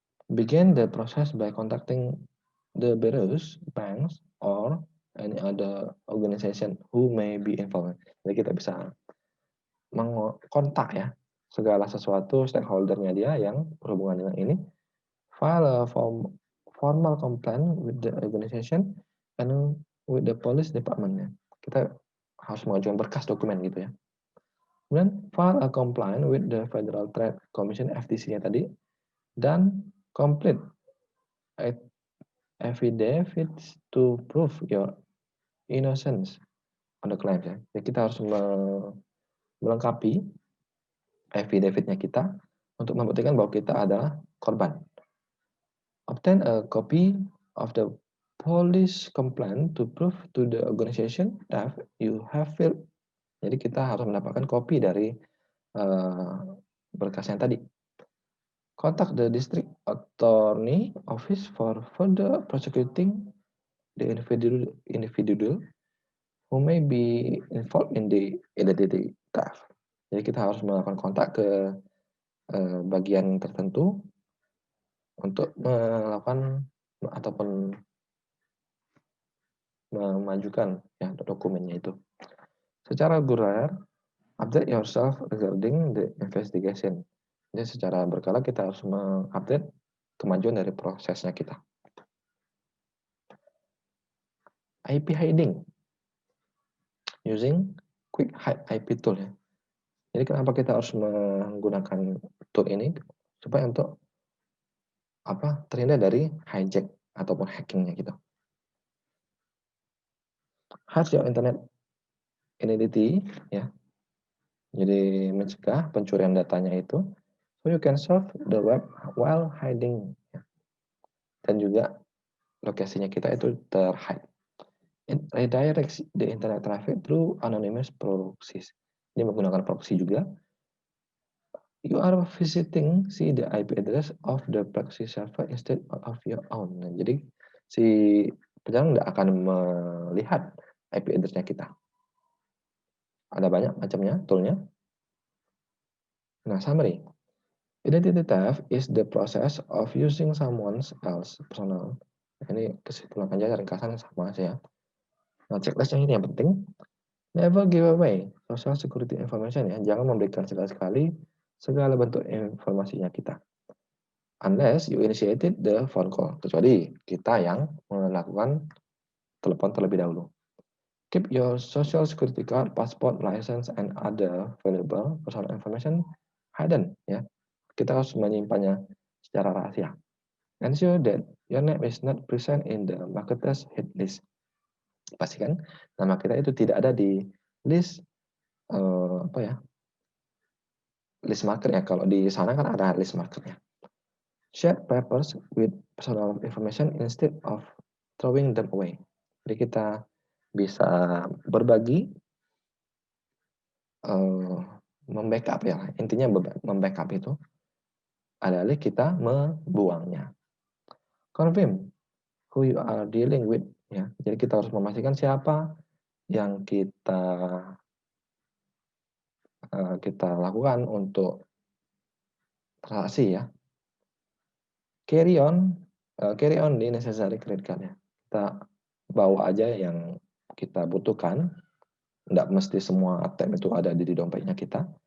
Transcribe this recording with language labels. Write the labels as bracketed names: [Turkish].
[English] Begin the process by contacting the bureaus, banks, or any other organization who may be involved. [Indonesian] Jadi kita bisa mengkontak ya segala sesuatu stakeholdernya dia yang berhubungan dengan ini. [English] File a formal complaint with the organization and with the police department. [Indonesian] Kita harus mengajukan berkas dokumen gitu ya. [English] Kemudian file a complaint with the Federal Trade Commission FTC-nya tadi, dan complete affidavits to prove your innocence on the claim ya. [Indonesian] Jadi kita harus melengkapi affidavit-nya kita untuk membuktikan bahwa kita adalah korban. [English] Obtain a copy of the police complaint to prove to the organization that you have filled. [Indonesian] Jadi kita harus mendapatkan kopi dari berkas yang tadi. [English] Contact the district attorney office for further prosecuting the individual who may be involved in the identity theft. [Indonesian] Jadi kita harus melakukan kontak ke bagian tertentu untuk melakukan ataupun memajukan ya dokumennya itu. Secara reguler, [English] update yourself regarding the investigation. [Indonesian] Jadi secara berkala kita harus mengupdate kemajuan dari prosesnya kita. [English] IP hiding using quick hide IP tool ya. [Indonesian] Jadi kenapa kita harus menggunakan tool ini supaya untuk terhindar dari hijack ataupun hackingnya gitu. [English] Hide your internet identity [Indonesian] ya. Jadi mencegah pencurian datanya itu. [English] So you can surf the web while hiding. [Indonesian] Ya. Dan juga lokasinya kita itu terhide. [English] It redirects the internet traffic through anonymous proxies. [Indonesian] Ini menggunakan proxy juga. [English] You are visiting the IP address of the proxy server instead of your own. [Indonesian] Nah, jadi si penyerangan tidak akan melihat IP address-nya kita. Ada banyak macamnya toolnya. [English] Nah, summary. Identity theft is the process of using someone else's personal. [Indonesian] Ini kesimpulan aja ringkasan sama aja ya. Nah, checklistnya ini yang penting. [English] Never give away social security information ya. [Indonesian] Jangan memberikan sekali-sekali segala bentuk informasinya kita. [English] Unless you initiated the phone call. [Indonesian] Kecuali kita yang melakukan telepon terlebih dahulu. [English] Keep your social security card, passport, license, and other valuable personal information hidden ya. [Indonesian] Kita harus menyimpannya secara rahasia. [English] Ensure that your name is not present in the marketer's hit list. [Indonesian] Pastikan nama kita itu tidak ada di list list market ya. Kalau di sana kan ada list marketnya. [English] Share papers with personal information instead of throwing them away. [Indonesian] Jadi kita bisa berbagi, membackup ya, intinya membackup itu adalah kita membuangnya. [English] Confirm who you are dealing with, ya. [Indonesian] Jadi kita harus memastikan siapa yang kita lakukan untuk transaksi ya. [English] Carry on the necessary credit card [Indonesian] ya. Kita bawa aja yang kita butuhkan, nggak mesti semua ATM itu ada di dompetnya kita.